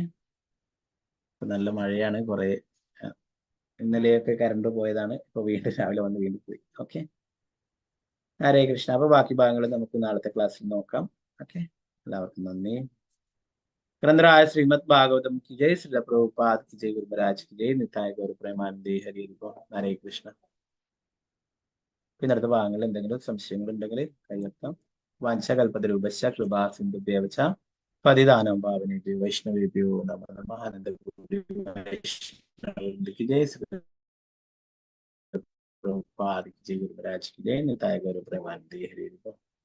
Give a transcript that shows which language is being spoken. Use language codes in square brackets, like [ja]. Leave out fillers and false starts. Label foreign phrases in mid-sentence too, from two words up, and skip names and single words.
[ml] നല്ല മഴയാണ്, കുറെ ഇന്നലെയൊക്കെ കറണ്ട് പോയതാണ്. ഇപ്പൊ വീണ്ടും രാവിലെ വന്ന് വീണ്ടും പോയി. ഓക്കെ. ഹരേ കൃഷ്ണ. അപ്പൊ ബാക്കി ഭാഗങ്ങൾ നമുക്ക് നാളത്തെ ക്ലാസ്സിൽ നോക്കാം. ഓക്കെ. എല്ലാവർക്കും നന്ദി. ഗ്രന്ഥരായ ശ്രീമദ് ഭാഗവതം [hi] की जय, श्रील प्रभुपाद की जय, गुरु महाराज की जय, निताय गौर [ml] പ്രേമാനന്ദേ ഹരി ഹരേ കൃഷ്ണ. പിന്നെ അടുത്ത ഭാഗങ്ങളിൽ എന്തെങ്കിലും സംശയങ്ങൾ ഉണ്ടെങ്കിൽ കയ്യെത്താം. [sa] വാഞ്ചകൽപതരൂപശ്ച കൃപാ സിന്ധുഭ്യവച പതിദാനം പാവനേഭ്യോ വൈഷ്ണവേഭ്യോ നമോ നമഃ. [hi] ആനന്ദ की जय, प्रभुपाद की जय, गुरु महाराज की जय, निताय गौर प्रेमानंदे हरि हरि।